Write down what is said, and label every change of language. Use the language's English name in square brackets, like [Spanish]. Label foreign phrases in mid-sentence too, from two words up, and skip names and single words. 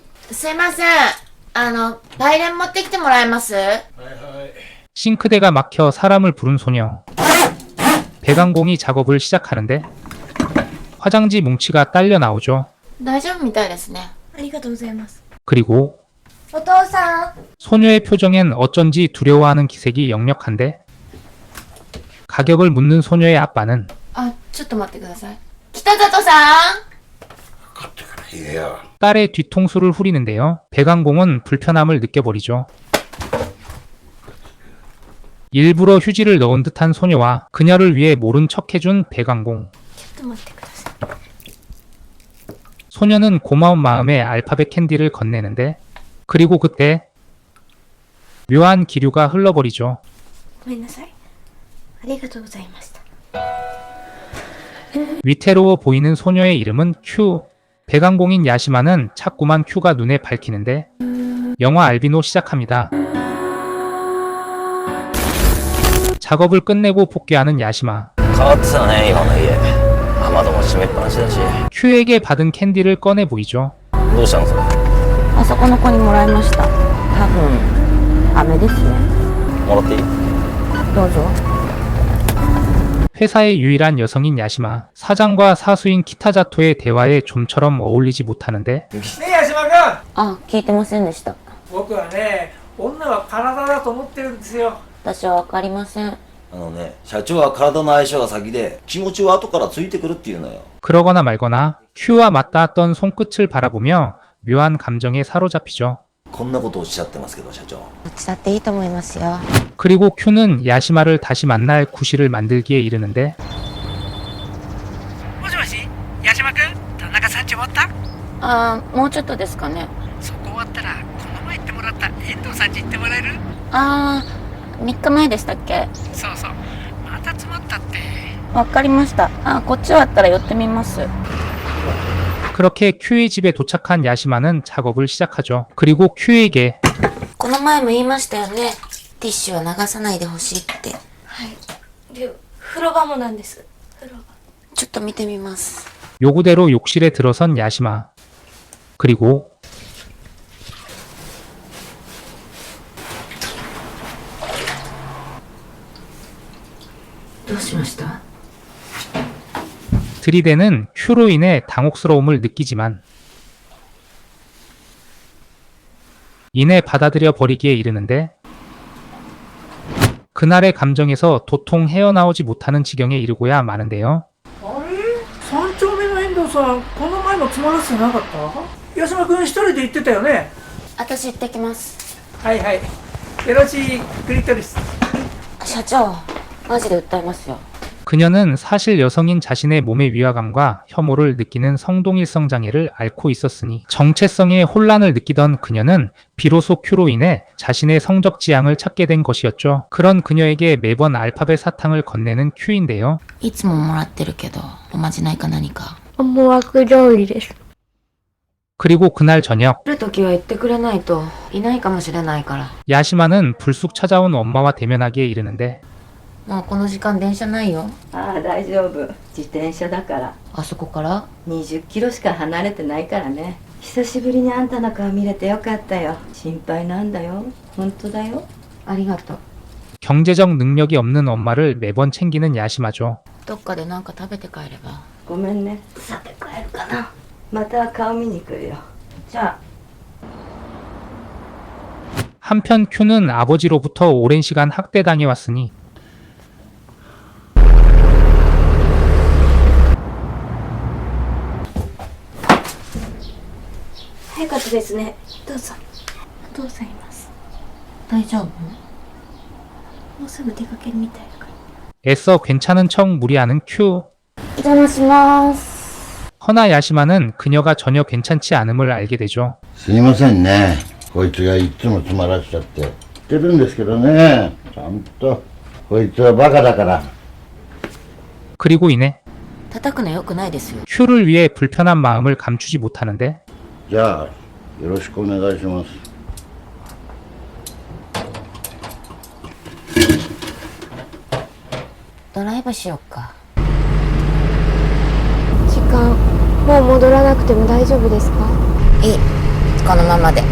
[Japanese] すいません。バイレン持ってきてもらえます？ [Korean] 싱크대가 막혀 사람을 부른 소녀. 배강공이 작업을 시작하는데 화장지 뭉치가 딸려 나오죠. [Japanese] 大丈夫みたいですね。ありがとうございます。 [Korean] 그리고 [Japanese] お父さん。 [Korean] 소녀의 표정엔 어쩐지 두려워하는 기색이 역력한데 가격을 묻는 소녀의 아빠는 [Japanese] あ、ちょっと待ってください。北里さん。 [Korean] 딸의 뒤통수를 후리는데요. 배강공은 불편함을 느껴버리죠. 일부러 휴지를 넣은 듯한 소녀와 그녀를 위해 모른 척해준 배강공. [Japanese] ちょっと待ってください。 [Korean] 소녀는 고마운 마음에 알파벳 캔디를 건네는데 그리고 그때 묘한 기류가 흘러버리죠. [Japanese] ごめんなさい。ありがとうございました。 [Korean] 위태로워 보이는 소녀의 이름은 큐. 배강공인 야시마는 자꾸만 큐가 눈에 밝히는데 영화 알비노 시작합니다. 작업을 끝내고 복귀하는 야시마. [Japanese] 変わってたね、今の家。雨戸も閉めっぱなしだし。 [Korean] 큐에게 받은 캔디를 꺼내 보이죠. [Japanese] どうしたのそれ。あそこの子にもらいました。多分飴ですね。もらっていい？どうぞ。 [Korean] 회사의 유일한 여성인 야시마. 사장과 사수인 키타자토의 대화에 좀처럼 어울리지 못하는데 [Japanese] ねえ八島君、あ、聞いてませんでした。僕はね女は体だと思ってるんですよ。私はわかりません。あのね、社長は体の相性が先で気持ちは後からついてくるっていうのよ。 [Korean] 그러거나 말거나 큐와 맞닿았던 손끝을 바라보며 묘한 감정에 사로잡히죠. [Japanese] こんなことをおっしゃってますけど、社長。どっちだっていいと思いますよ。 [Korean] 그리고 큐는 야시마를 다시 만날 구실을 만들기에 이르는데 [Japanese] もしもし、八島君、田中さんち終わった？あー、もうちょっとですかね。そこ終わったら、この前行ってもらった遠藤さんち行ってもらえる？あー、3日前でしたっけ。そうそう、また詰まったって。わかりました。あ、こっち終わったら寄ってみます。 [Korean] 그렇게 큐의 집에 도착한 야시마는 작업을 시작하죠. 그리고 큐에게 [Japanese] この前も言いましたよね。ティッシュは流さないでほしいって。はい。で、風呂場もなんです。風呂場。ちょっと見てみます。 [Korean] 요구대로 욕실에 들어선 야시마. 그리고 [Japanese] どうしました？ [Korean] 들이대는 큐로 인해 당혹스러움을 느끼지만 이내 받아들여 버리기에 이르는데 그날의 감정에서 도통 헤어나오지 못하는 지경에 이르고야 마는데요. [Japanese] あれ？三丁目の遠藤さん、この前も詰まらせてなかった？八島君一人で行ってたよね。私行ってきます。はいはい。よろしいクリトリス。社長、マジで訴えますよ。 [Korean] 그녀는 사실 여성인 자신의 몸의 위화감과 혐오를 느끼는 성동일성 장애를 앓고 있었으니 정체성에 혼란을 느끼던 그녀는 비로소 큐로 인해 자신의 성적 지향을 찾게 된 것이었죠. 그런 그녀에게 매번 알파벳 사탕을 건네는 큐인데요. [Japanese] いつももらってるけど、おまじないか何か。思惑通りです。 [Korean] 그리고 그날 저녁 [Japanese] 来るときは言ってくれないといないかもしれないから。 [Korean] 야시마는 불쑥 찾아온 엄마와 대면하기에 이르는데 [Japanese] もうこの時間電車ないよ。ああ大丈夫自転車だからあそこから 20キロしか離れてないからね久しぶりにあんたの顔見れてよかったよ心配なんだよ本当だよありがとう。 [Korean] 경제적 능력이 없는 엄마를 매번 챙기는 야시마죠. [Japanese] どっかでなんか食べて帰れば。ごめんねさて帰るかなまた顔見に来るよじゃあ [Korean] 한편 큐는 아버지로부터 오랜 시간 학대당해왔으니 [Japanese] 早かったですね。どうぞ。お父さんいます。大丈夫？もうすぐ出かけるみたいだから。 [Korean] 애써 괜찮은 척 무리하는 큐. [Japanese] お邪魔します。 [Korean] 허나 야시마는 그녀가 전혀 괜찮지 않음을 알게 되죠. [Japanese] すいませんね。こいつがいつも詰まらしちゃって。言ってるんですけどね。ちゃんと。こいつはバカだから。 [Korean] 그리고 이내 [Japanese] 叩くの良くないですよ。 [Korean] 큐를 위해 불편한 마음을 감추지 못하는데 [Japanese] じゃあ、よろしくお願いします。ドライブしよっか。時間、もう戻らなくても大丈夫ですか？いい。 このままで。